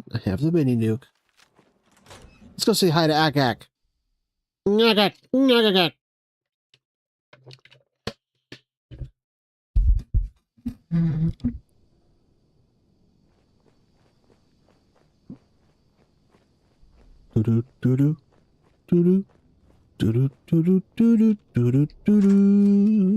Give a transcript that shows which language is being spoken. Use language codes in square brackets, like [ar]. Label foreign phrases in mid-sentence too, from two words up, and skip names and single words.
[en] I have the mini nuke. Let's go say hi to Akak. Akak. Akak. Do do do do do do do do do do do do.